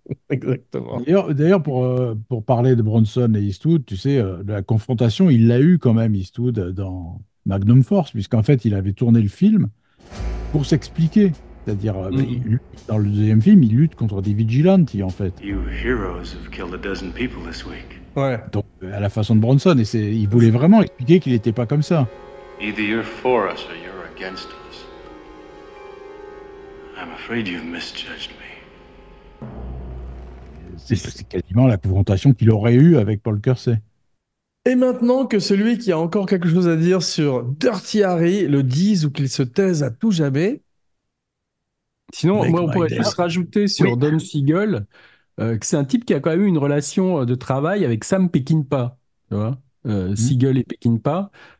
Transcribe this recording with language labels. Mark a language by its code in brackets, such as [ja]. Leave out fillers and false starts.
[fr] Exactement. D'ailleurs, pour parler de Bronson et Eastwood, tu sais, la confrontation, il l'a eu quand même, Eastwood, dans Magnum Force, puisqu'en fait, il avait tourné le film pour s'expliquer. C'est-à-dire, dans le deuxième film, il lutte contre des vigilantes, en fait. [en] You heroes have killed a dozen people this week. [fr] Ouais. Donc, à la façon de Bronson, et il voulait vraiment expliquer qu'il n'était pas comme ça. [en] Either you're for us or you're against us. I'm afraid you've misjudged me. [fr] C'est quasiment la confrontation qu'il aurait eue avec Paul Kersey. Et maintenant que celui qui a encore quelque chose à dire sur Dirty Harry le dise ou qu'il se taise à tout jamais. Sinon, moi, on pourrait juste rajouter sur Don Siegel que c'est un type qui a quand même eu une relation de travail avec Sam Peckinpah, tu vois, Siegel et Peckinpah.